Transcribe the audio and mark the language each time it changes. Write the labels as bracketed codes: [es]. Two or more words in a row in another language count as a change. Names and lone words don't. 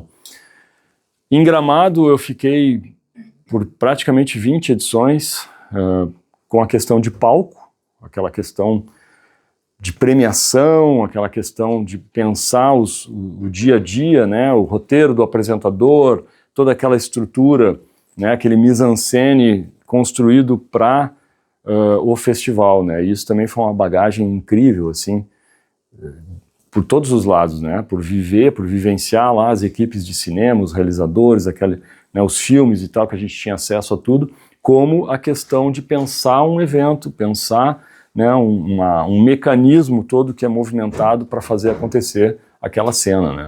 [pt] Em Gramado eu fiquei por praticamente 20 edições, com a questão de palco, aquela questão de premiação, aquela questão de pensar o dia a dia, né, o roteiro do apresentador, toda aquela estrutura, né, aquele mise-en-scène construído para o festival, né, e isso também foi uma bagagem incrível, assim, por todos os lados, né, por vivenciar lá as equipes de cinema, os realizadores, né, os filmes e tal, que a gente tinha acesso a tudo, como a questão de pensar um evento, pensar, né, um mecanismo todo que é movimentado para fazer acontecer aquela cena, né.